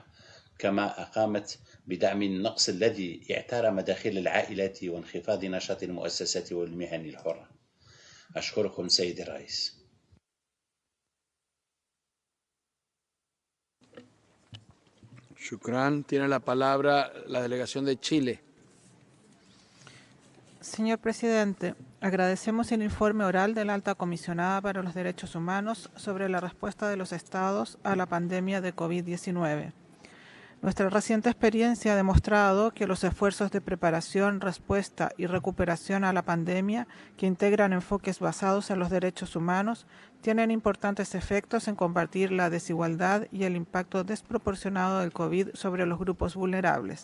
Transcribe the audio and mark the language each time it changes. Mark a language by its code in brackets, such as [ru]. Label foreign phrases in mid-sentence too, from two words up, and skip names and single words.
[ar] كما أقامت بدعم النقص الذي اعتار مداخل العائلات وانخفاض نشاط المؤسسات والمهن الحرة. أشكركم سيد الرئيس. Shukran. [es] Tiene la palabra la delegación de Chile. Señor presidente, agradecemos el informe oral de la Alta Comisionada para los Derechos Humanos sobre la respuesta de los Estados a la pandemia de COVID-19. Nuestra reciente experiencia ha demostrado que los esfuerzos de preparación, respuesta y recuperación a la pandemia, que integran enfoques basados en los derechos humanos, tienen importantes efectos en combatir la desigualdad y el impacto desproporcionado del COVID sobre los grupos vulnerables.